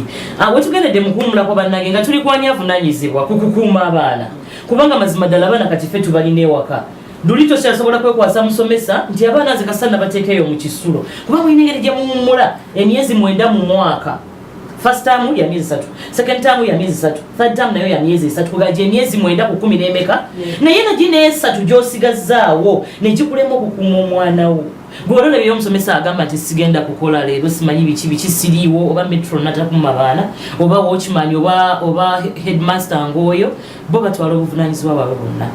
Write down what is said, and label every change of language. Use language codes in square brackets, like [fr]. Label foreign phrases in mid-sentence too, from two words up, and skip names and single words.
[lg] Wetugendedde mu kuwummulako bannange nga tuli kwani avunaanyizibwa ku kukuuma abaana. Kubanga mazima ddala abaana kati ffe tubalina ewaka. Luli tosyasobola kwekwasa musomesa nti abaana nze kasana bateekeyo mu kisulo. Kuba mulina engeri gye muwummula emyezi 9 mu mwaka. [en] First term [sw] ya miezi 3, [en] second term [sw] ya miezi 3, [en] third term [sw] nayo ya miezi 3. [lg] Kugaje emyezi 9 ku 10 n'emeka. Naye na gine 3 gy'osigazaawo ne gikulema okukuuma omwana wo. Gwolole byo musomesa agamba nti sigenda kukola leero simanyi biki siriiwo oba metro natakuma baana oba watchman oba headmaster ngoyo bo batwala obuvunaanyizibwa bwabwe bonna.